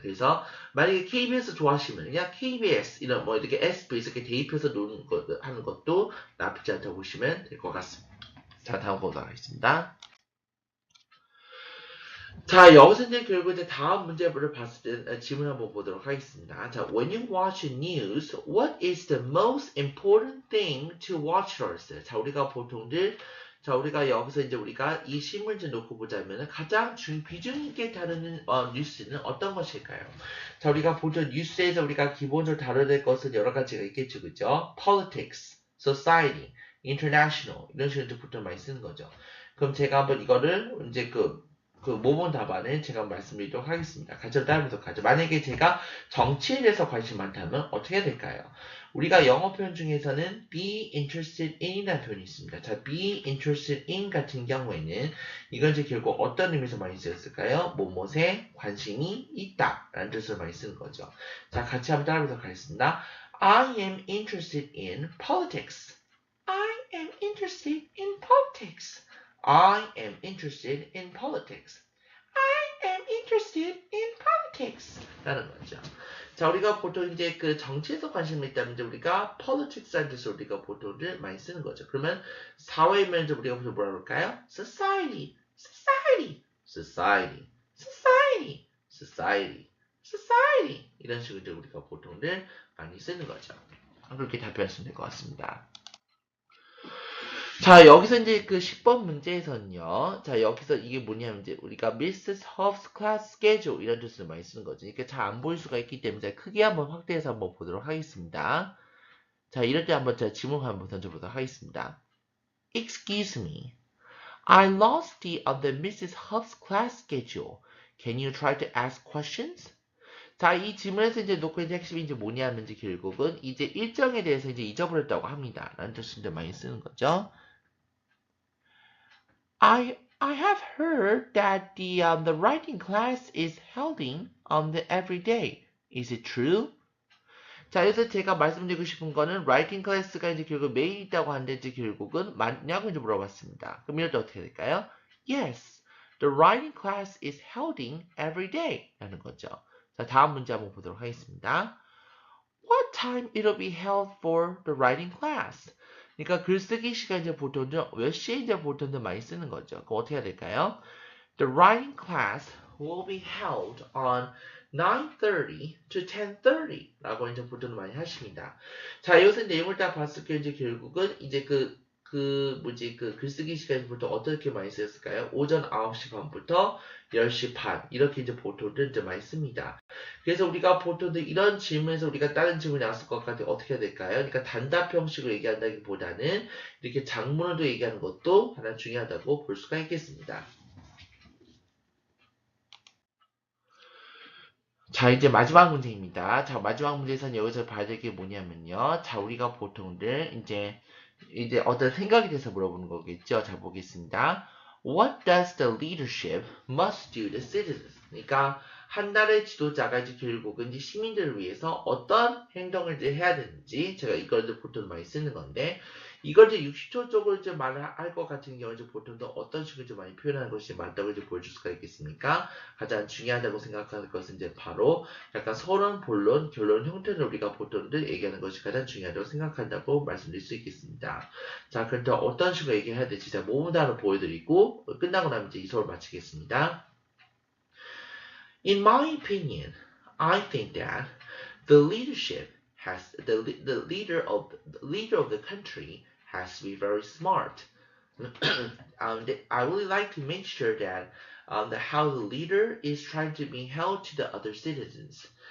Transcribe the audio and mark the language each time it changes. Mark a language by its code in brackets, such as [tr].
[ko] 그래서 만약에 KBS 좋아하시면 그냥 KBS 이런 뭐 이렇게 SBS 이렇게 대입해서 노는 거 하는 것도 나쁘지 않다고 보시면 될 것 같습니다. 자, 다음 보도록 하겠습니다. 자, 여기서 이제 결국 이제 다음 문제를 봤을 때 질문 한번 보도록 하겠습니다. 자, [en] when you watch news, what is the most important thing to watch first? [ko] 자, 우리가 보통들 우리가 여기서 이제 우리가 이 신문지 놓고 보자면 가장 비중 있게 다루는 뉴스는 어떤 것일까요? 자, 우리가 보통 뉴스에서 우리가 기본적으로 다뤄야 될 것은 여러 가지가 있겠죠, 그죠? [en] Politics, society, international [ko] 이런 식으로 보통 많이 쓰는 거죠. 그럼 제가 한번 이거를 이제 그 모범 답안을 제가 말씀드리도록 하겠습니다. 같이 따라보도록 하죠. 만약에 제가 정치에 대해서 관심 많다면 어떻게 해야 될까요? 우리가 영어 표현 중에서는 be interested in이라는 표현이 있습니다. 자, be interested in 같은 경우에는 이건 이제 결국 어떤 의미에서 많이 쓰였을까요? 뭐뭐에 관심이 있다 라는 뜻으로 많이 쓰는 거죠. 자, 같이 한번 따라보도록 하겠습니다. [en] I am interested in politics. I am interested in politics. I am interested in politics. I am interested in politics. [ko] 라는 거죠. 자, 우리가 보통 이제 그 정치에서 관심이 있다면 이제 우리가 politics라는 뜻을 우리가 보통을 많이 쓰는 거죠. 그러면 사회면 이제 우리가 무슨 뭐라 그럴까요? society, society, society, society, society, society 이런 식으로 이제 우리가 보통을 많이 쓰는 거죠. 그렇게 답변하시면 될 것 같습니다. 자, 여기서 이제 그 10번 문제에서는요. 자, 여기서 이게 뭐냐면 이제 우리가 Mrs. Huff's class schedule 이런 뜻을 많이 쓰는 거죠. 이게 잘 안 보일 수가 있기 때문에 크게 한번 확대해서 한번 보도록 하겠습니다. 자, 이럴 때 한번 제가 질문 한번 던져보도록 하겠습니다. [en] Excuse me. I lost the Mrs. Huff's class schedule. Can you try to ask questions? [ko] 자, 이 질문에서 이제 놓고 있는 핵심이 이제 뭐냐면 이제 결국은 이제 일정에 대해서 이제 잊어버렸다고 합니다. 라는 뜻을 이제 많이 쓰는 거죠. [en] I have heard that the writing class is held every day. Is it true? [ko] 자, 그래서 제가 말씀드리고 싶은 거는 writing class가 이제 결국 매일 있다고 하는데 이제 결국은 맞냐고 이제 물어봤습니다. 그럼 이럴 때 어떻게 될까요? [en] Yes, the writing class is held every day. [ko] 라는 거죠. 자, 다음 문제 한번 보도록 하겠습니다. [en] What time it'll be held for the writing class? [ko] 그러니까 글쓰기 시간 이제 보통 몇 시에 이제 보통 많이 쓰는 거죠. 그럼 어떻게 해야 될까요? [en] The writing class will be held on 9:30 to 10:30 [ko] 라고 이제 보통 많이 하십니다. 자, 여기서 내용을 딱 봤을 때 이제 결국은 이제 그 글쓰기 시간이 보통 어떻게 많이 쓰였을까요? 오전 9시 반부터 10시 반 이렇게 이제 보통들 이제 많이 씁니다. 그래서 우리가 보통 이런 질문에서 우리가 다른 질문이 나왔을 것 같은데 어떻게 해야 될까요? 그러니까 단답 형식으로 얘기한다기보다는 이렇게 장문으로 얘기하는 것도 하나 중요하다고 볼 수가 있겠습니다. 자, 이제 마지막 문제입니다. 자, 마지막 문제에서는 여기서 봐야 될 게 뭐냐면요. 자, 우리가 보통들 이제 어떤 생각에 대해서 물어보는 거겠죠. 자, 보겠습니다. [en] What does the leadership must do to citizens? [ko] 그러니까 한 나라의 지도자가 이제 결국은 이제 시민들을 위해서 어떤 행동을 이제 해야 되는지 제가 이걸 보통 많이 쓰는 건데 이걸 이제 60초 쪽으로 이제 말을 할 것 같은 경우 이제 보통 어떤 식으로 좀 많이 표현하는 것이 맞다고 이제 보여줄 수가 있겠습니까? 가장 중요하다고 생각하는 것은 이제 바로 약간 서론, 본론, 결론 형태를 우리가 보통들 얘기하는 것이 가장 중요하다고 생각한다고 말씀드릴 수 있겠습니다. 자, 그럼 또 어떤 식으로 얘기해야 될지 제가 모음단으로 보여드리고 끝나고 나면 이제 이 수업을 마치겠습니다. [en] In my opinion, I think that the leadership has the leader of the country has to be very smart. I really like to make sure that how the leader is trying to be held to the other citizens.